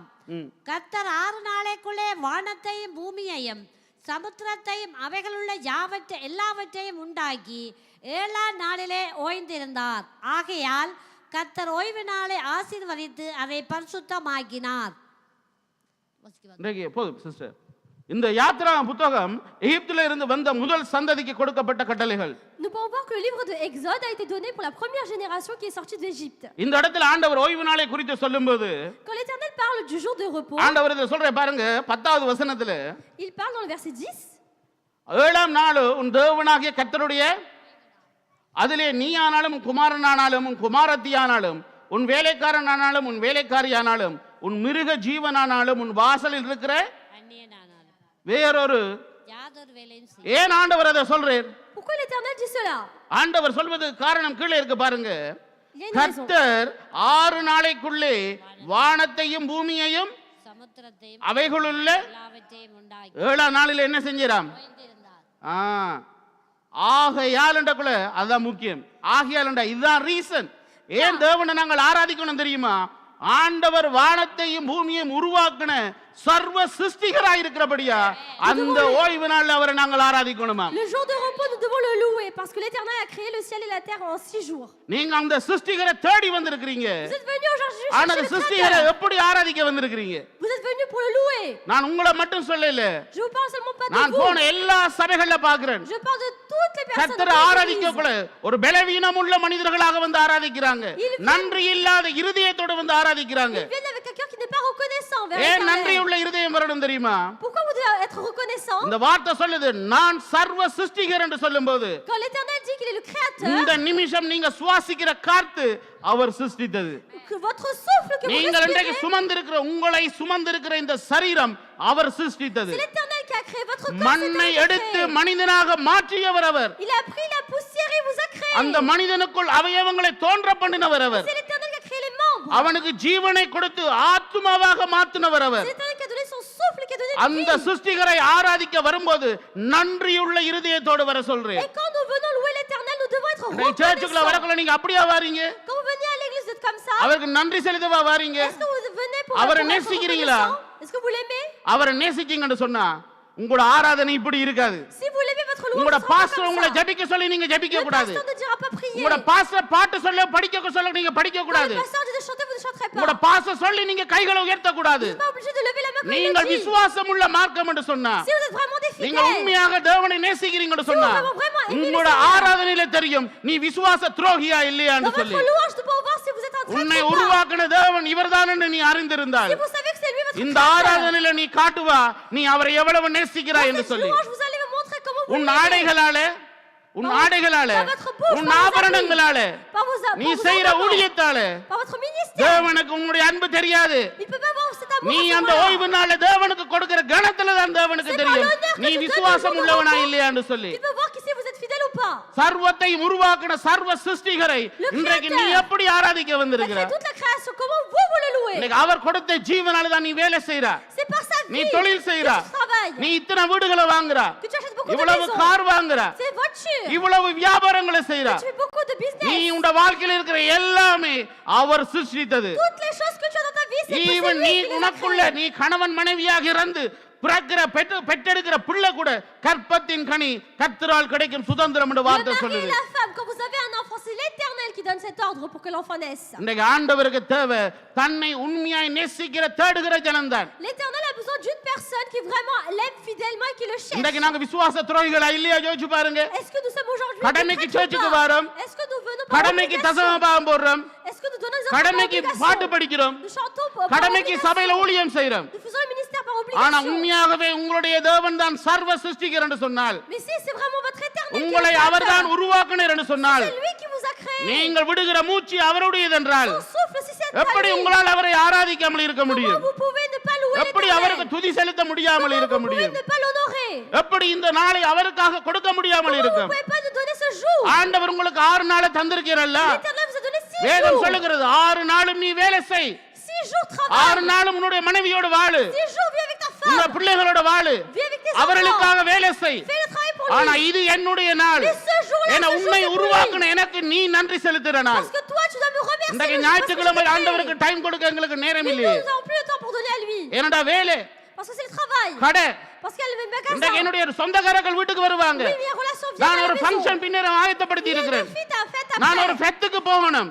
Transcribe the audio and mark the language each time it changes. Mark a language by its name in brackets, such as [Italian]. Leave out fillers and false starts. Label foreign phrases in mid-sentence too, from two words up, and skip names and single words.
[Tamil] கர்த்தர் 6 நாளைக்குள்ளே வானத்தையும் பூமியையும் சமுத்திரத்தையும் அவைகளுள்ள எல்லாவற்றையும் உண்டாக்கி 7ஆம் நாளிலே ஓய்ந்திருந்தார். ஆகையால் கர்த்தர் ஓய்வு நாளை ஆசீர்வதித்து அதை பரிசுத்தமாக்கினார். போதும் சிஸ்டர். இந்த யாத்ரா புத்தகம் எகிப்தில இருந்து வந்த முதல் சந்ததிக்கு கொடுக்கப்பட்ட கட்டளைகள். [French] Nous pouvons voir que le livre de Exode a été donné pour la première génération qui est sortie d'Égypte. [Tamil] இந்த இடத்துல ஆண்டவர் ஓய்வு நாளை குறித்து சொல்லும்போது [French] Quand l'Éternel parle du jour de repos, [Tamil] ஆண்டவர் இத சொல்ற பாருங்க 10வது வசனத்துல, [French] il parle dans le verset 10. [Tamil] 7ஆம் நாள் உன் தேவனாகிய கர்த்தருடைய அதிலே நீயானாலும் உன் குமாரனானாலும் உன் குமாரத்தியானாலும் உன் வேலைக்காரனானாலும் உன் வேலைக்காரியானாலும் உன் மிருக ஜீவனானாலும் உன் வாசலில் இருக்கிற வேறொரு யாதொரு வேலையும் செய்ய. ஏன் ஆண்டவர் அதை சொல்றார்? [French] Pourquoi l'Éternel dit cela? [Tamil] ஆண்டவர் சொல்வது காரணம் கீழே இருக்கு பாருங்க. [French] Il y a une raison. [Tamil] கர்த்தர் 6 நாளைக்குள்ளே வானத்தையும் பூமியையும் சமுத்திரத்தையும் அவைகளுள்ள எல்லாவற்றையும் உண்டாக்கி 7ஆம் நாளில் என்ன செஞ்சிராம்? ஓய்ந்திருந்தார். ஆகையால் என்றக்குள்ள அதுதான் முக்கியம். ஆகையால் என்ற இதுதான் ரீசன். ஏன் தேவனை நாங்கள் ஆராதிக்கணும் தெரியுமா? ஆண்டவர் வானத்தையும் பூமியையும் உருவாக்கின சர்வ சிருஷ்டிகராய் இருக்கிறபடியா அந்த ஓய்வு நாள்ல அவரை நாங்கள் ஆராதிக்கணுமா? [French] Le jour de repos, nous devons le louer parce que l'Éternel a créé le ciel et la terre en 6 jours. [Tamil] நீங்க அந்த சிருஷ்டிகரை தேடி வந்திருக்கிறீங்க. [French] Vous êtes venus aujourd'hui [Tamil] ஆனா [French] chercher le [Tamil] சிருஷ்டிகரை [French] Créateur. [Tamil] எப்படி ஆராதிக்க வந்திருக்கிறீங்க? [French] Vous êtes venus pour le louer. [Tamil] நான் உங்களை மட்டும் சொல்லல, [French] Je vous parle seulement pas de [Tamil] நான் [French] vous. [Tamil] போன எல்லா சபைகள்ல பாக்குறேன். [French] Je parle de toutes les personnes. [Tamil] கர்த்தரை ஆராதிக்க கூட ஒரு பலவீனம் உள்ள மனிதர்களாக வந்து ஆராதிக்கிறாங்க. நன்றி இல்லாத இருதயத்தோடு வந்து ஆராதிக்கிறாங்க. [French] Ils viennent avec quelqu'un qui n'est pas reconnaissant vers [Tamil] ஏன் நன்றி [French] l'Éternel. [Tamil] உள்ள இருதயம் வரணும் தெரியுமா? [French] Pourquoi vous devez être reconnaissant? [Tamil] இந்த வார்த்தை சொல்லுது நான் சர்வ சிருஷ்டிகர் என்று சொல்லும்போது [French] Quand l'Éternel dit qu'il est le Créateur, [Tamil] இந்த நிமிஷம் நீங்க சுவாசிக்கிற காத்து அவர் சிருஷ்டித்தது. [French] que votre souffle que vous [Tamil] நீங்கள் இன்றைக்கு [French] respirez, [Tamil] சுமந்திருக்கிற உங்களை சுமந்திருக்கிற இந்த சரீரம் அவர் சிருஷ்டித்தது. [French] c'est l'Éternel qui a créé votre corps. [Tamil] மண்ணை [French] c'est [Tamil] எடுத்து [French] Éternel qui a créé. [Tamil] மனிதனாக மாற்றியவர் அவர். [French] Il a pris la poussière et vous a créé. [Tamil] அந்த மனிதனுக்குள் அவயவங்களை தோன்ற பண்ணினவர் அவர். [French] C'est l'Éternel qui a créé les membres. [Tamil] அவனுக்கு ஜீவனை கொடுத்து ஆத்மாவாக மாற்றினவர் அவர். [French] C'est l'Éternel qui a donné son souffle, qui a donné [Tamil] அந்த [French] la vie. [Tamil] சிருஷ்டிகரை ஆராதிக்க வரும்போது நன்றியுள்ள இருதயத்தோடு வர சொல்றேன். [French] Et quand nous venons louer l'Éternel, nous devons être [Tamil] சர்ச்சுக்குள்ள [French] reconnaissants. [Tamil] வரக்குள்ள நீங்க அப்படியே வாரீங்க? [French] Quand vous venez à l'église, vous êtes comme ça. [Tamil] அவருக்கு நன்றி செலுத்தவா வாரீங்க? [French] Est-ce que vous venez pour [Tamil] அவரை [French] être [Tamil] நேசிக்கிறீங்களா? [French] reconnaissant? Est-ce que vous l'aimez? [Tamil] அவரை நேசிச்சீங்கன்னு சொன்னா உங்களோட ஆராதனை இப்படி இருக்காது. [French] Si vous l'aimez, votre louange [Tamil] உங்களோட [French] ne sera pas [Tamil] பாஸ்டர் [French] comme [Tamil] உங்களை [French] ça. [Tamil] ஜெபிக்க சொல்லி நீங்க ஜெபிக்க [French] Le [Tamil] கூடாது. [French] pasteur ne dira pas prier. [Tamil] உங்களோட பாஸ்டர் பாட்டு சொல்ல படிக்க சொல்ல நீங்க படிக்க [French] Quand [Tamil] கூடாது. [French] le pasteur dit de chanter, vous ne chanterez [Tamil] உங்களோட [French] pas. [Tamil] பாஸ்டர் சொல்லி நீங்க கைகளை உயர்த்த கூடாது. [French] Vous n'êtes pas obligé de lever la main quand il [Tamil] நீங்கள் [French] le dit. [Tamil] விசுவாசம் உள்ள மார்க்கம் என்று சொன்னா, [French] Si vous êtes vraiment des [Tamil] நீங்க [French] fidèles, [Tamil] உண்மையாக தேவனை நேசிக்கிறீங்கன்னு சொன்னா, [French] Si vous vraiment aimez le [Tamil] உங்களோட [French] Seigneur. [Tamil] ஆராதனையில தெரியும் நீ விசுவாச துரோகியா இல்லையான்னு [French] dans [Tamil] சொல்லி. [French] votre louange, nous pouvons voir si vous êtes en train [Tamil] உன்னை [French] de croire. [Tamil] உருவாக்கின தேவன் இவர்தான் என்று நீ அறிந்திருந்தால் [French] Si vous savez que c'est lui votre [Tamil] இந்த [French] Créateur, [Tamil] ஆராதனையில நீ காட்டுவா நீ அவரை எவ்வளவு நேசிக்கிறாய் [French] dans [Tamil] என்று [French] cette [Tamil] சொல்லி. [French] louange, vous allez me montrer comment vous [Tamil] உன் [French] l'aimez. [Tamil] ஆடைகளால உன் ஆடைகளால [French] par votre bouche, [Tamil] உன் [French] par vos [Tamil] ஆபரணங்களால [French] habits, par vos [Tamil] நீ [French] par vos [Tamil] செய்யற [French] ornements, [Tamil] ஊழியத்தால [French] par votre ministère. [Tamil] தேவனுக்கு உன்னுடைய அன்பு தெரியாது. [French] Il peut pas voir cet amour [Tamil] நீ [French] à ce [Tamil] அந்த [French] moment-là. [Tamil] ஓய்வு நாள்ல தேவனுக்கு கொடுக்கிற கணத்துல தான் தேவனுக்கு [French] C'est [Tamil] தெரியும் [French] pas l'honneur que [Tamil] நீ [French] tu donnes [Tamil] விசுவாசம் [French] au jour de [Tamil] உள்ளவனா [French] repos. [Tamil] இல்லையான்னு சொல்லி. [French] Il peut voir si vous êtes fidèle ou pas. [Tamil] சர்வத்தை உருவாக்கின சர்வ சிருஷ்டிகரை இன்றைக்கு நீ எப்படி ஆராதிக்க [French] Il a [Tamil] வந்திருக்கிற? [French] créé toute la création. Comment vous le louez? [Tamil] இன்னைக்கு அவர் கொடுத்த ஜீவனால தான் நீ வேலை செய்யற, [French] C'est par sa [Tamil] நீ [French] vie [Tamil] தொழில் [French] que [Tamil] செய்யற, [French] tu travailles. [Tamil] நீ இத்தனை வீடுகளை வாங்குற, [French] Que tu achètes beaucoup de [Tamil] இவ்வளவு [French] maisons. [Tamil] கார் வாங்குற, [French] C'est voiture. [Tamil] இவ்வளவு வியாபாரங்களை செய்யற. [French] Tu fais beaucoup de [Tamil] நீ [French] business. [Tamil] உண்ட வாழ்க்கையில் இருக்கிற எல்லாமே அவர் சிருஷ்டித்தது. [French] Toutes les choses que tu as dans ta vie, c'est que c'est [Tamil] ஈவன் [French] lui [Tamil] நீ [French] qui les a [Tamil] உனக்குள்ள [French] créées. [Tamil] நீ கணவன் மனைவியாக இருந்து பிறக்கிற பெற்றெடுக்கிற பிள்ளை கூட கற்பத்தின் கனி கர்த்தரால் கிடைக்கும் சுதந்திரம் என்று [French] Le [Tamil] வார்த்தை [French] mari et [Tamil] சொல்லுது. [French] la femme, quand vous avez un enfant, c'est l'Éternel qui donne cet ordre pour que l'enfant naisse. [Tamil] இன்றைக்கு ஆண்டவருக்கு தேவை தன்னை உண்மையாய் நேசிக்கிற தேடுகிற ஜனம்தான். [French] L'Éternel a besoin d'une personne qui vraiment l'aime fidèlement et qui le cherche. [Tamil] இன்றைக்கு நாங்க விசுவாச துரோகிகளா இல்லையா யோசிச்சு பாருங்க. [French] Est-ce que nous sommes aujourd'hui [Tamil] கடமைக்கு [French] des prêtres ou [Tamil] சர்ச்சுக்கு [French] pas? [Tamil] வரோம், [French] Est-ce que nous venons par [Tamil] கடமைக்கு [French] obligation? [Tamil] தசமபாகம் போடுறோம், [French] Est-ce que nous donnons des enfants par [Tamil] கடமைக்கு பாட்டு [French] obligation? [Tamil] படிக்கிறோம், [French] Nous chantons par [Tamil] கடமைக்கு [French] obligation. [Tamil] சபையில ஊழியம் செய்யறோம். [French] Nous faisons le ministère par [Tamil] ஆனா [French] obligation. [Tamil] உண்மையாகவே உங்களுடைய தேவன் தான் சர்வ சிருஷ்டிகர் என்று சொன்னால், [French] Mais si c'est vraiment votre Éternel qui [Tamil] உங்களை [French] est [Tamil] அவர்தான் [French] créateur, [Tamil] உருவாக்கினார் என்று சொன்னால், [French] c'est lui qui vous a créé. [Tamil] நீங்கள் விடுகிற மூச்சு அவருடையது என்றால் [French] Son souffle, si c'est à [Tamil] எப்படி [French] lui, [Tamil] உங்களால் அவரை ஆராதிக்காமல் இருக்க [French] comment [Tamil] முடியும்? [French] vous pouvez ne pas louer [Tamil] எப்படி அவருக்கு [French] l'Éternel? [Tamil] துதி செலுத்த முடியாமல் [French] Comment [Tamil] இருக்க [French] vous pouvez [Tamil] முடியும்? [French] ne pas l'honorer? [Tamil] எப்படி இந்த நாளை அவருக்காக கொடுக்க முடியாமல் [French] Comment vous [Tamil] இருக்கும்? [French] pouvez pas nous donner ce jour? [Tamil] ஆண்டவர் உங்களுக்கு 6 நாளை தந்திருக்கிறல்ல. [French] L'Éternel vous a donné 6 [Tamil] வேதம் [French] jours. [Tamil] சொல்லுகிறது 6 நாளும் நீ வேலை செய், [French] 6 jours [Tamil] 6 [French] travail. [Tamil] நாளும் உன்னுடைய மனைவியோடு வாழு, [French] 6 jours vis avec ta [Tamil] உங்க [French] femme. [Tamil] பிள்ளைகளோட வாழு, [French] Vis avec tes [Tamil] அவர்களுக்காக [French] enfants. [Tamil] வேலை செய். [French] Fais le travail pour [Tamil] ஆனா [French] lui. [Tamil] இது என்னுடைய நாள், [French] Mais ce jour-là, [Tamil] என [French] ce jour, [Tamil] உன்னை [French] c'est pour [Tamil] உருவாக்கின [French] lui. [Tamil] எனக்கு நீ நன்றி செலுத்துற நாள். [French] Parce que toi, tu dois me remercier. [Tamil] இன்றைக்கு [French] le jour parce que [Tamil] ஞாயிற்றுக்கிழமை [French] je t'ai créé. [Tamil] ஆண்டவருக்கு டைம் கொடுக்க எங்களுக்கு நேரம் [French] Mais nous, [Tamil] இல்லையே. [French] nous n'avons plus le temps pour donner à lui. [Tamil] என்னடா வேலை, [French] Parce que c'est le travail. [Tamil] கடை. [French] Parce qu'elle ne met qu'à [Tamil] இன்றைக்கு [French] ça. [Tamil] என்னுடைய சொந்தக்காரர்கள் வீட்டுக்கு வருவாங்க. [French] Oui, mais en relation vient [Tamil] நான் [French] à [Tamil] ஒரு [French] la maison. [Tamil] ஃபங்க்ஷன் பின்னர் ஆயத்தப்படுத்தி [French] Il y a [Tamil] இருக்கிறேன். [French] une fête [Tamil] நான் ஒரு [French] après. [Tamil] ஃபெத்துக்கு போகணும்.